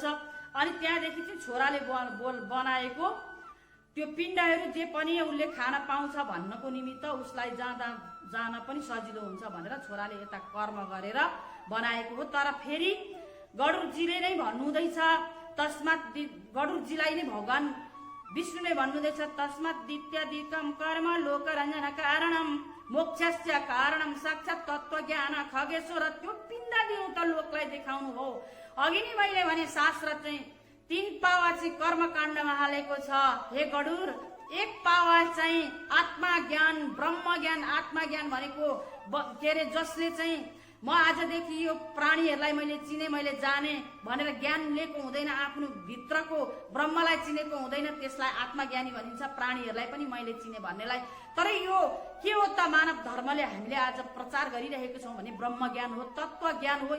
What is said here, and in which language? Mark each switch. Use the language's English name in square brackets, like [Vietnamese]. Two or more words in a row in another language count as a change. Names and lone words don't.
[Nepali] अनि त्यहाँदेखि चाहिँ छोराले बनाएको त्यो पिण्डहरू जे पनि उसले खान पाउँछ भन्नको निमित्त उसलाई जान पनि सजिलो हुन्छ भनेर छोराले यता कर्म गरेर बनाएको हो। तर फेरि गडुरजीले नै भन्नुहुँदैछ, तस्मात् गडुरजीलाई नै भगवान विष्णुले भन्नुहुँदैछ, [Sanskrit] तस्मात् दित्यादिकम कर्म लोकरञ्जन कारणम मोक्षस्य कारणम साक्षात् तत्त्वज्ञान खगेश्वर। [Nepali] त्यो पिण्ड दिनु त लोकलाई देखाउनु हो। अघि नै मैले भने शास्त्र चाहिँ 3 पावा चाहिँ कर्मकाण्डमा हालेको छ। हे गडुर, एक पावा चाहिँ आत्मज्ञान, ब्रह्मज्ञान। आत्मज्ञान भनेको के अरे जसले चाहिँ म आजदेखि यो प्राणीहरूलाई मैले चिने, मैले जाने भनेर ज्ञान लिएको हुँदैन, आफ्नो भित्रको ब्रह्मलाई चिनेको हुँदैन, त्यसलाई आत्मज्ञानी भनिन्छ। प्राणीहरूलाई पनि मैले चिने भन्नेलाई। तर यो के हो त मानव धर्मले हामीले आज प्रचार गरिरहेको छौँ भने ब्रह्मज्ञान हो, तत्त्वज्ञान हो।